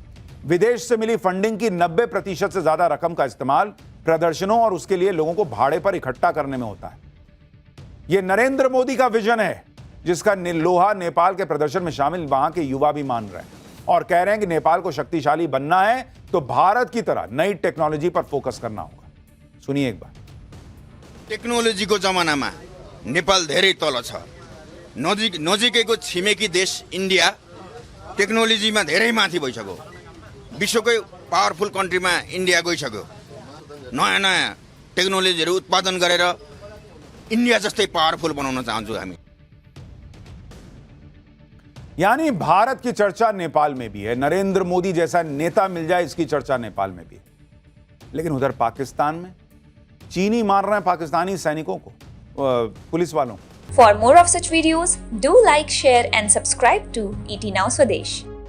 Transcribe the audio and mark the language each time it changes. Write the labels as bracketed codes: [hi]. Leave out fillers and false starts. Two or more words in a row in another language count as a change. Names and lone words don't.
[hi] विदेश से मिली फंडिंग की 90% से ज्यादा रकम का इस्तेमाल प्रदर्शनों और उसके लिए लोगों को भाड़े पर इकट्ठा करने में होता है। यह नरेंद्र मोदी का विजन है जिसका लोहा नेपाल के प्रदर्शन में शामिल वहां के युवा भी मान रहे हैं और कह रहे हैं कि नेपाल को शक्तिशाली बनना है तो भारत की तरह नई टेक्नोलॉजी पर फोकस करना होगा। सुनिए एक बार। [ne] टेक्नोलोजीको जमानामा नेपाल धेरै तल छ। नजिकैको छिमेकी देश इन्डिया टेक्नोलोजीमा धेरै माथि भइसक्यो। विश्वकै [en] powerful country [ne] इन्डिया गइसक्यो। नयाँ नयाँ टेक्नोलोजीहरू उत्पादन गरेर इन्डिया जस्तै पावरफुल बनाउन चाहन्छौँ हामी। [hi] यानी भारत की चर्चा नेपाल में भी है, नरेंद्र मोदी जैसा नेता मिल जाए इसकी चर्चा नेपाल में भी है। लेकिन उधर पाकिस्तान में चीनी मार रहे हैं पाकिस्तानी सैनिकों को, पुलिस वालों को। [en] For more of such videos, do like, share and subscribe to ET Now Swadesh.